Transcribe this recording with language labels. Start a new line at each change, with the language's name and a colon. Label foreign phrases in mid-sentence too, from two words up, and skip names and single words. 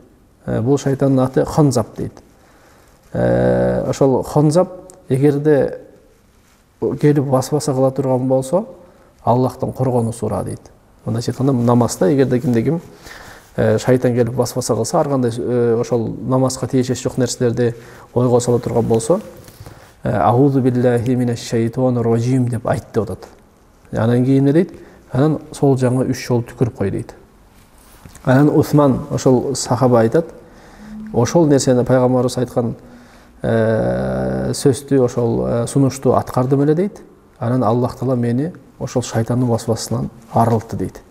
Kyrgyz: Бул шайтандын аты Хонзап дейт. Ошол Хонзап эгерде келип васваса кыла турган болсо, Аллахтан коргонуу сура дейт. Мындайча айтканда, намазда эгерде кимде-ким шайтан келип васваса кылса, ар кандай ошол намазга тиешеси жок нерселерди ойго сала турган болсо,
Arabic: "أعوذ بالله من الشيطان الرجيم"
Kyrgyz: деп айт деп атат. Анан кийин эмне дейт? Анан сол жагыңа 3 жолу түкүрүп кой дейт. Анан Усман, ошол сахаба айтат, ошол нерсени пайгамбарыбыз айткан сөздү, ошол сунушту аткардым эле дейт. Анан Аллах Таала мени ошол шайтандын васвасынан арылтты дейт.